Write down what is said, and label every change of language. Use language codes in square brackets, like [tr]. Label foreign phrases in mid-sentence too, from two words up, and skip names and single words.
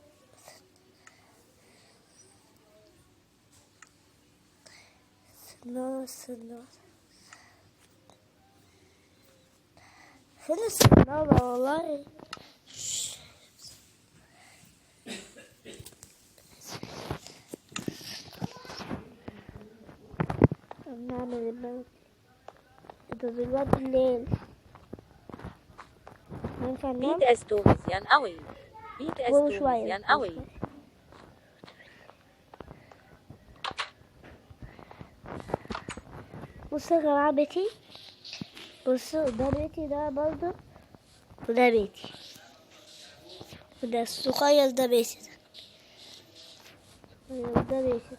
[ar] السنارة فين السنارة والله؟ نعمل الملك ده دلوقتي الليل. [nl] Niet eens doorgaan, oei. Niet eens doorgaan, oei. [ar] بصوا يا جماعة بيتي، بصوا ده بيتي ده برضه، وده بيتي، وده الصغير ده بيتي ده بيتي.